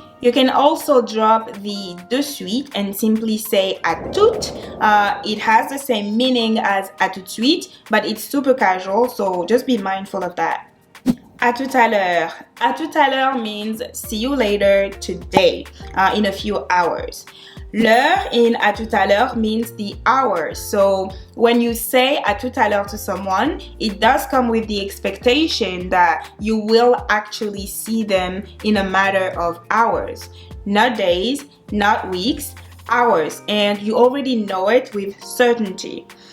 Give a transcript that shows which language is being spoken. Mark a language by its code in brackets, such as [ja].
[en] You can also drop the [fr] de suite [en] and simply say [fr] à tout. [en] It has the same meaning as [fr] à tout de suite, [en] but it's super casual, so just be mindful of that. [fr] À tout à l'heure. À tout à l'heure [en] means see you later today, in a few hours. [fr] L'heure [en] in [fr] à tout à l'heure [en] means the hour. So when you say [fr] à tout à l'heure [en] to someone, it does come with the expectation that you will actually see them in a matter of hours. Not days, not weeks, hours. And you already know it with certainty.